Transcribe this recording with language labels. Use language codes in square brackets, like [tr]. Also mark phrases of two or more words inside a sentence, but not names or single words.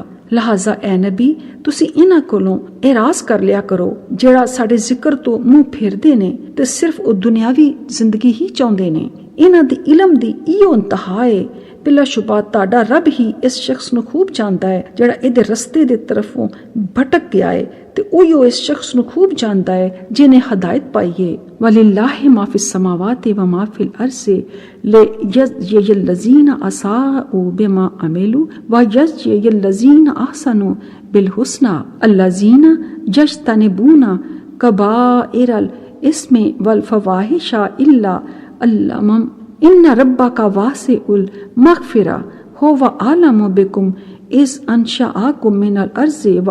[pa] ਲਿਹਾਜ਼ਾ ਐ ਨਬੀ, ਤੁਸੀਂ ਇਹਨਾਂ ਕੋਲੋਂ ਇਰਾਜ਼ ਕਰ ਲਿਆ ਕਰੋ ਜਿਹੜਾ ਸਾਡੇ ਜ਼ਿਕਰ ਤੋਂ ਮੂੰਹ ਫੇਰਦੇ ਨੇ ਤੇ ਸਿਰਫ ਉਹ ਦੁਨਿਆਵੀ ਜ਼ਿੰਦਗੀ ਹੀ ਚਾਹੁੰਦੇ ਨੇ। ਇਹਨਾਂ ਦੀ ਇਲਮ ਦੀ ਇਹੋ ਇੰਤਹਾ ਹੈ। ਬਿਲਾਸ਼ੁਬਾ ਤੁਹਾਡਾ ਰੱਬ ਹੀ ਇਸ ਸ਼ਖਸ ਨੂੰ ਖੂਬ ਜਾਣਦਾ ਹੈ ਜਿਹੜਾ ਇਹਦੇ ਰਸਤੇ ਦੇ ਤਰਫੋਂ ਭਟਕ ਗਿਆ ਹੈ ਤੇ ਉਹ ਇਸ ਸ਼ਖਸ ਨੂੰ ਖੂਬ ਜਾਣਦਾ ਹੈ ਜਿਹਨੇ ਹਦਾਇਤ ਪਾਈ ਹੈ। [ar] ولله ما في السماوات وما في الأرض ليجزي الذين أساءوا بما عملوا ويجزي الذين أحسنوا بالحسنى الذين يجتنبون كبائر الإثم والفواحش إلا اللمم إن ربك واسع المغفرة هو أعلم بكم إذ أنشأكم من الأرض و